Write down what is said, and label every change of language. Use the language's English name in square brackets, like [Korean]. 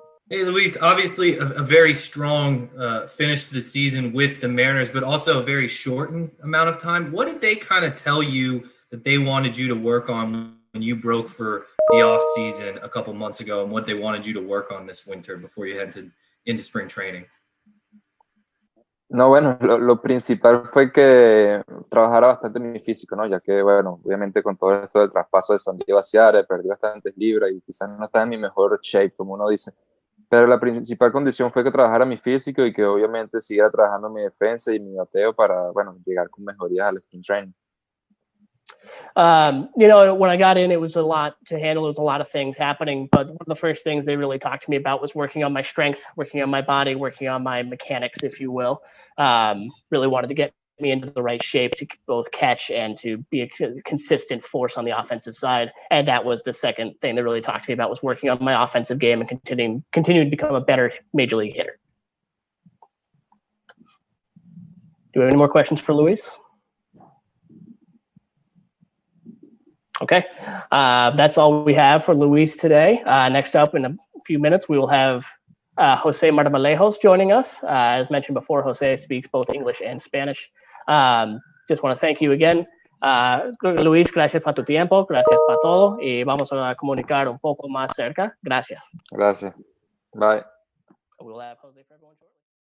[English] Hey, Luis, obviously a very strong finish to the season with the Mariners, but also a very shortened amount of time. What did they kind of tell you that they wanted you to work on when you broke for the off season a couple months ago and what they wanted you to work on this winter before you head into spring training? [Spanish] No, bueno, lo principal fue que trabajara bastante en mi físico, ¿no? Ya que, bueno, obviamente con todo esto del traspaso de San Diego a Seattle, perdí bastantes libras y quizás no estaba en mi mejor shape, como uno dice. Pero la principal condición fue que trabajara mi físico y que obviamente siguiera trabajando mi defensa y mi bateo para, bueno, llegar con mejorías al spring training. [English] When I got in, it was a lot to handle. There was a lot of things happening, but one of the first things they really talked to me about was working on my strength, working on my body, working on my mechanics, if you will. Really wanted to get me into the right shape to both catch and to be a consistent force on the offensive side. And that was the second thing they really talked to me about, was working on my offensive game and continuing to become a better major league hitter. Do we have any more questions for Luis? Okay, that's all we have for Luis today. Next up in a few minutes, we will have José Marmolejos joining us. As mentioned before, José speaks both English and Spanish. Just want to thank you again. [Spanish] Luis, gracias por tu tiempo, gracias por todo, y vamos a comunicar un poco más cerca. Gracias. Gracias. Bye. [English] We'll have José for everyone shortly.